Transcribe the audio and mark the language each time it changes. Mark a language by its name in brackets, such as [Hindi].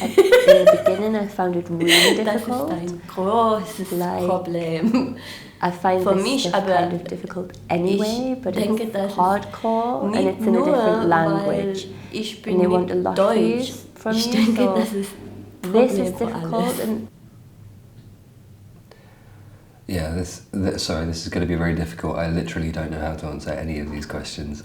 [English] In the beginning I found it really difficult. [German] Das ist ein großes Problem. [English] I find this stuff kind of difficult anyway, but it's hardcore and it's in a different language. And they want a lot of things from you, so this is difficult. And yeah, this is going to be very difficult. I literally don't know how to answer any of these questions.